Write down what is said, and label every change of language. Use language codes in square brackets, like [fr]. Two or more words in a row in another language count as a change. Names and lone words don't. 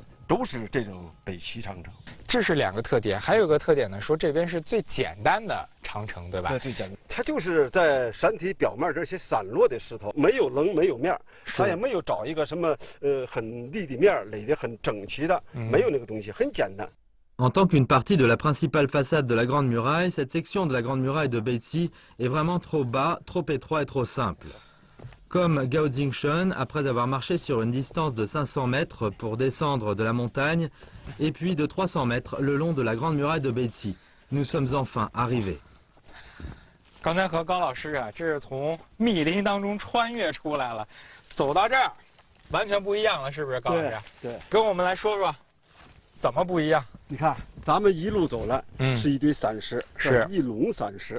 [zh] 都是这种北齐长城，这是2个特点，还有一个特点呢，说这边是最简单的长城，对吧？对，最简单。它就是在山体表面这些散落的石头，没有棱，没有面，它也没有找一个什么很立的面垒得很整齐的，没有那个东西，很简单。 [fr] En tant qu'une partie de la principale façade de la Grande Muraille, cette section de la Grande Muraille de Beitxi est vraiment trop bas, trop étroit et trop simple. Comme Gao Jingshun, après avoir marché sur une distance de 500 mètres pour descendre de la montagne, et puis de 300 mètres le long de la Grande Muraille de Beitxi. Nous sommes enfin arrivés. [zh] 刚才和高老师啊，这是从密林当中穿越出来了，走到这儿，完全不一样了，是不是，高老师？对，跟我们来说说，怎么不一样？你看，咱们一路走来，是一堆散石，是一垄散石，